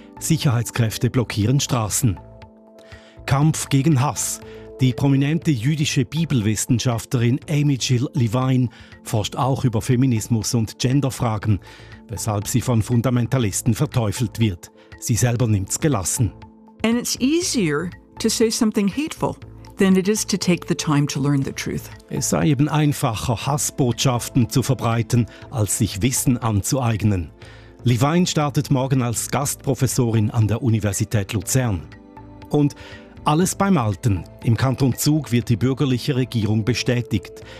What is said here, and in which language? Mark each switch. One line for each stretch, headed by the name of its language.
German: Sicherheitskräfte blockieren Straßen. Kampf gegen Hass. Die prominente jüdische Bibelwissenschaftlerin Amy Jill Levine forscht auch über Feminismus und Genderfragen, weshalb sie von Fundamentalisten verteufelt wird. Sie selber nimmt's gelassen.
English: And it's easier to say something hateful than it is to take the time to learn the truth.
German: Es sei eben einfacher, Hassbotschaften zu verbreiten, als sich Wissen anzueignen. Levine startet morgen als Gastprofessorin an der Universität Luzern. Und alles beim Alten. Im Kanton Zug wird die bürgerliche Regierung bestätigt.